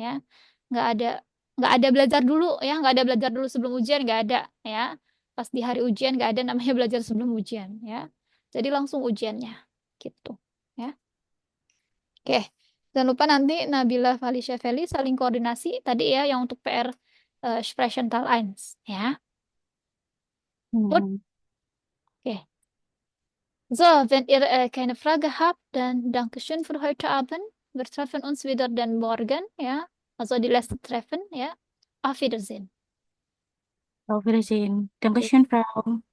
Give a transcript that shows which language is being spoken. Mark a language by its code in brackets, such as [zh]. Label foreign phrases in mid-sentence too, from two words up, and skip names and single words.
[id] Nggak ada nggak ada belajar dulu ya, nggak ada belajar dulu sebelum ujian, nggak ada ya. Pas di hari ujian nggak ada namanya belajar sebelum ujian ya. Jadi langsung ujiannya gitu ya. Oke, jangan lupa nanti Nabila Felicia Feli saling koordinasi tadi ya yang untuk PR Sprechental 1 ya. Gut? Hmm. Oke. [de] So, wenn ihr keine Frage habt, dann Dankeschön für heute Abend. Wir treffen uns wieder dann morgen, ja. Also die letzte Treffen, ja. Auf Wiedersehen. Auf Wiedersehen. Dankeschön, Frau.